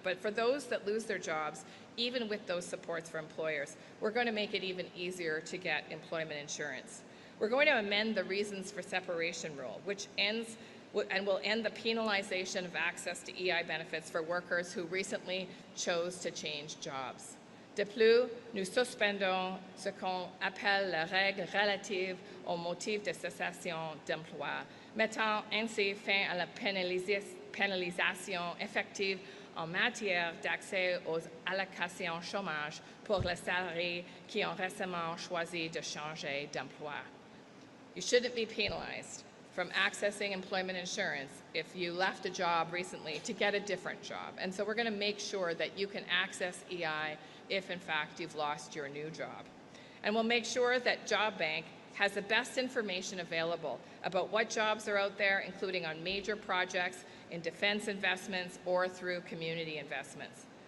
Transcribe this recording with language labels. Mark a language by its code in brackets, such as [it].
[en] But for those that lose their jobs, even with those supports for employers, we're going to make it even easier to get employment insurance. We're going to amend the reasons for separation rule, which will end the penalization of access to EI benefits for workers who recently chose to change jobs. [fr] De plus, nous suspendons ce qu'on appelle la règle relative au motif de cessation d'emploi, mettant ainsi fin à la pénalisation effective en matière d'accès aux allocations chômage pour les salariés qui ont récemment choisi de changer d'emploi. [en] You shouldn't be penalized from accessing employment insurance if you left a job recently to get a different job. And so we're going to make sure that you can access EI if, in fact, you've lost your new job. And we'll make sure that Job Bank has the best information available about what jobs are out there, including on major projects, in defense investments, or through community investments.